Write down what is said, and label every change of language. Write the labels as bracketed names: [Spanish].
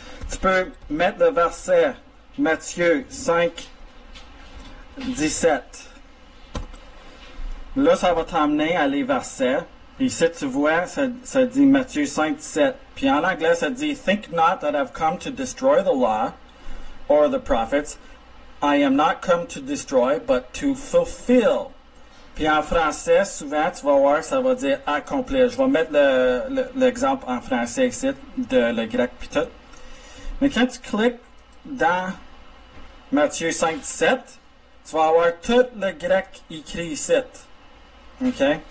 [French] Tu peux mettre le verset Matthieu 5, 17. Là, ça va t'emmener à les versets. Ici, tu vois, ça dit Matthieu 5, 17. Puis en anglais, ça dit « Think not that I've come to destroy the law [English] or the prophets. I am not come to destroy, but to fulfill. [French] Puis en français, souvent, tu vas voir, ça va dire accomplir. Je vais mettre l'exemple en français ici, de le grec puis tout. Mais quand tu cliques dans Matthieu 5, 17, tu vas avoir tout le grec écrit ici. OK?